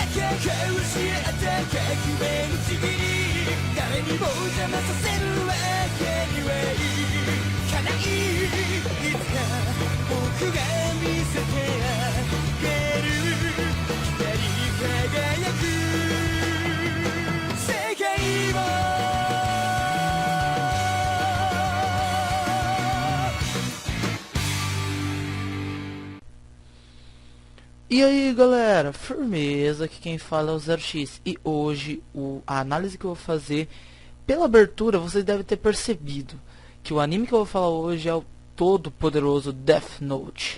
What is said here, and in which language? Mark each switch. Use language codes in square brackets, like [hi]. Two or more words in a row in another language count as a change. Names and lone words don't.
[ja] 中交わし合った革命のちぎり誰にも邪魔させるわけにはいかないいつか僕が見せてあげる光り輝く世界を [pt] E aí galera, firmeza, aqui quem fala é o Zero X e hoje a análise que eu vou fazer, pela abertura vocês devem ter percebido que o anime que eu vou falar hoje é o todo poderoso Death Note.